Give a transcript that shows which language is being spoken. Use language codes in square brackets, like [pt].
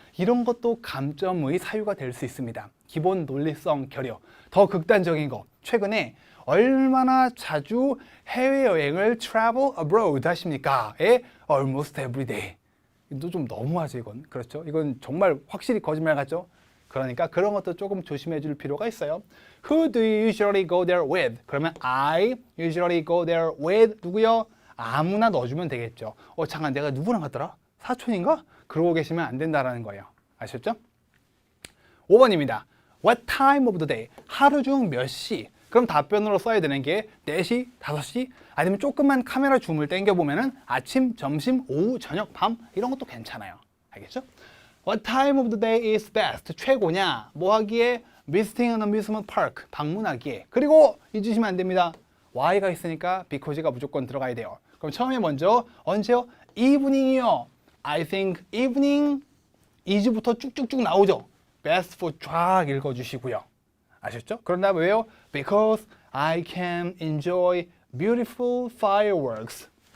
[ko] 이런 것도 감점의 사유가 될 수 있습니다. 기본 논리성 결여. 더 극단적인 거. 최근에 얼마나 자주 해외여행을 [en] travel abroad [ko] 하십니까? 에 [en] almost every day. [ko] 이거 좀 너무하죠 이건. 그렇죠? 이건 정말 확실히 거짓말 같죠? 그러니까 그런 것도 조금 조심해 줄 필요가 있어요. [en] Who do you usually go there with? [ko] 그러면 [en] I usually go there with [ko] 누구요? 아무나 넣어주면 되겠죠. 잠깐 내가 누구랑 갔더라? 사촌인가? 그러고 계시면 안 된다라는 거예요. 아셨죠? 5번입니다. [en] What time of the day? [ko] 하루 중 몇 시? 그럼 답변으로 써야 되는 게 4시, 5시? 아니면 조금만 카메라 줌을 당겨보면은 아침, 점심, 오후, 저녁, 밤 이런 것도 괜찮아요. 알겠죠? [en] What time of the day is best? [ko] 최고냐? 뭐 하기에? [en] Visiting an amusement park. [ko] 방문하기에. 그리고 잊으시면 안 됩니다. Y가 있으니까 because가 무조건 들어가야 돼요. 그럼 처음에 먼저 언제요? evening이요. [en] I think evening is부터 [ko] 쭉쭉쭉 나오죠. [en] best for [ko] 쫙 읽어주시고요. 아셨죠? 그런 다음에 왜요? [en] Because I can enjoy beautiful fireworks.